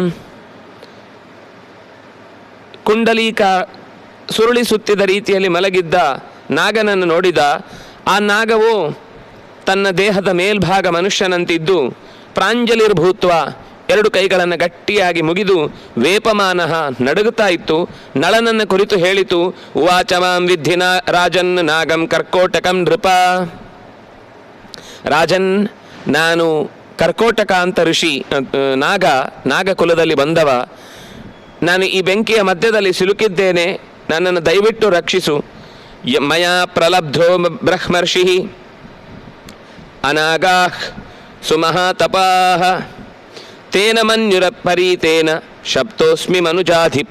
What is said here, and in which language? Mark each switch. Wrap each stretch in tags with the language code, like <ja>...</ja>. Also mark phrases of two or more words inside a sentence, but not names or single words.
<kn>ಕುಂಡಲೀಕ ಸುರುಳಿ ಸುತ್ತಿದ ರೀತಿಯಲ್ಲಿ ಮಲಗಿದ್ದ ನಾಗನನ್ನು ನೋಡಿದ. ಆ ನಾಗವು ತನ್ನ ದೇಹದ ಮೇಲ್ಭಾಗ ಮನುಷ್ಯನಂತಿದ್ದು ಪ್ರಾಂಜಲಿರ್ಭೂತ್ವ ಎರಡು ಕೈಗಳನ್ನು ಗಟ್ಟಿಯಾಗಿ ಮುಗಿದು ವೇಪಮಾನಃ ನಡುಗುತ್ತಾ ಇತ್ತು. ನಳನನ್ನು ಕುರಿತು ಹೇಳಿತು,</kn> <sa>ಉವಾಚ ಮಾಂ ವಿದ್ಧಿ ರಾಜನ್ ನಾಗಂ ಕರ್ಕೋಟಕಂ ನೃಪ.</sa> <kn>ರಾಜನ್, ನಾನು ಕರ್ಕೋಟಕ ಅಂತ ಋಷಿ, ನಾಗಕುಲದಲ್ಲಿ ಬಂದವ. ನಾನು ಈ ಬೆಂಕಿಯ ಮಧ್ಯದಲ್ಲಿ ಸಿಲುಕಿದ್ದೇನೆ, ನನ್ನನ್ನು ದಯವಿಟ್ಟು ರಕ್ಷಿಸು.</kn> <sa>ಮಯಾ ಪ್ರಲಬ್ಧೋ ಬ್ರಹ್ಮರ್ಷಿ ಅನಾಗಾಃ ಸುಮಹಾತಪಾಃ ತೇನ ಮನ್ಯುರಪರೀತೇನ ಶಬ್ದೋಸ್ಮಿ ಮನುಜಾಧಿಪ.</sa>